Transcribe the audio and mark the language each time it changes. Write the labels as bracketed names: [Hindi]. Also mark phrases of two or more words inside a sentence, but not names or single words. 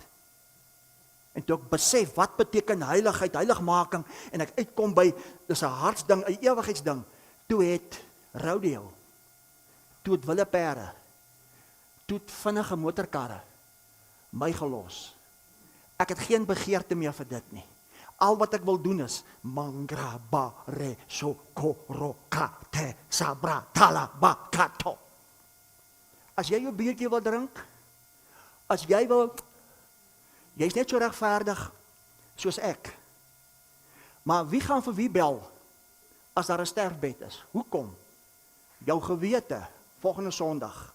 [Afrikaans] En toe ek besef wat beteken heiligheid, heiligmaking en ek uitkom by dis 'n hartsding, 'n ewigheidsding. Toe het rodeo, toe het wilde perde, toe het vinnige motorkarre my gelos. Ek het geen begeerte meer vir dit nie. Al wat ek wil doen is mangra ba re so ko ro ka te sabra tala ba kato. As jy jou biertjie wil drink, as jy's net so regverdig soos ek. Maar wie gaan vir wie bel as daar 'n sterfbed is? Hoekom? Jou gewete volgende Sondag.